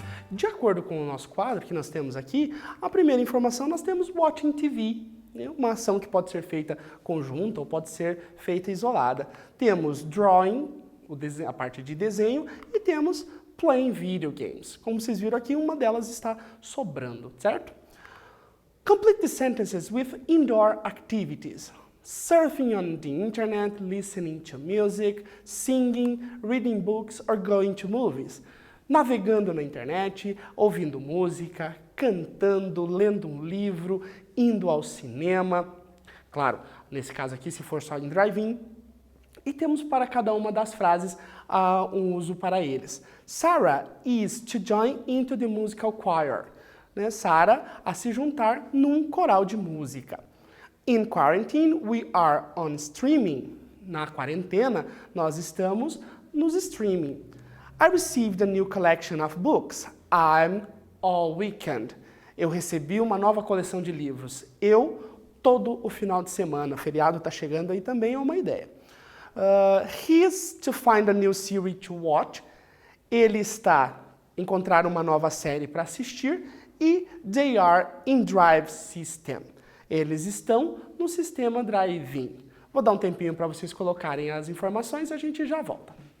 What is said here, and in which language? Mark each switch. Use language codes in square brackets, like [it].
[pt] De acordo com o nosso quadro que nós temos aqui, a primeira informação nós temos watching TV, né? Uma ação que pode ser feita conjunta ou pode ser feita isolada. Temos drawing, a parte de desenho, e temos playing video games. Como vocês viram aqui, uma delas está sobrando, certo? [en] Complete the sentences with indoor activities. Surfing on the internet, listening to music, singing, reading books or going to movies. [pt] Navegando na internet, ouvindo música, cantando, lendo um livro, indo ao cinema. Claro, nesse caso aqui, se for só em drive-in. E temos para cada uma das frases um uso para eles. [en] Sarah is to join into the musical choir. Né? [pt] Sarah a se juntar num coral de música. [en] In quarantine, we are on streaming. [pt] Na quarentena, nós estamos nos streaming. [en] I received a new collection of books. I'm all weekend. [pt] Eu recebi uma nova coleção de livros. Eu, todo o final de semana. O feriado está chegando aí também, é uma ideia. [en] He's to find a new series to watch. [pt] Ele está encontrar uma nova série para assistir. [en] E they are in drive system. [pt] Eles estão no sistema drive-in. Vou dar um tempinho para vocês colocarem as informações e a gente já volta.